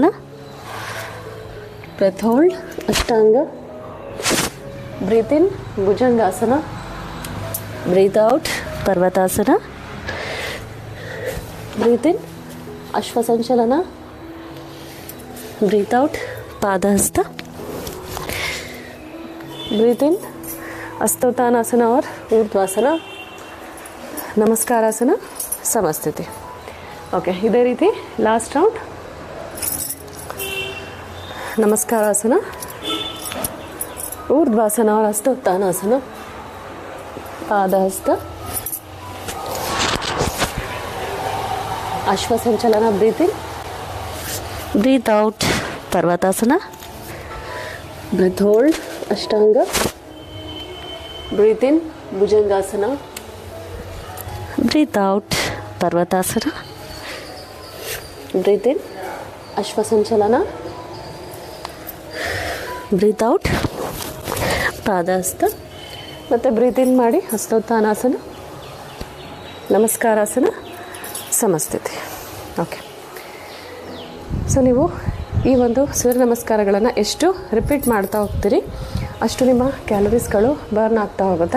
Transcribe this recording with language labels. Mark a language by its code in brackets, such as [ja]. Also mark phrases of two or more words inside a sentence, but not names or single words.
[en] breath hold Ashtanga, breathe in Bhujangasana, breathe out Parvatasana. breathe in Ashwa Sanchalanasana, breathe out Padahastasana. breathe in Hastottanasana and Urdhvasana, Namaskarasana, Samasthiti. [kn] ओके, इದೇ ರೀತಿ [en] last round. [hi] नमस्कारासन, ऊर्ध्वासन और हस्तोत्थानासन, पादहस्त, अश्वसंचलन, [en] breathe in, breathe out Parvatasana, breath hold Ashtanga, breathe in Bhujangasana, breathe out Parvatasana, breathe in Ashwa Sanchalanasana, breathe out Padahastasana. [kn] ಮತ್ತು [en] breathe in [kn] ಮಾಡಿ ಹಸ್ತೋತ್ಥಾನಾಸನ, ನಮಸ್ಕಾರಾಸನ, ಸಮಸ್ಥಿತಿ. [en] okay, so [kn] ನೀವು ಈ ಒಂದು ಸೂರ್ಯ ನಮಸ್ಕಾರಗಳನ್ನು ಎಷ್ಟು ರಿಪೀಟ್ ಮಾಡ್ತಾ ಹೋಗ್ತೀರಿ ಅಷ್ಟು ನಿಮ್ಮ ಕ್ಯಾಲರೀಸ್ಗಳು ಬರ್ನ್ ಆಗ್ತಾ ಹೋಗುತ್ತೆ.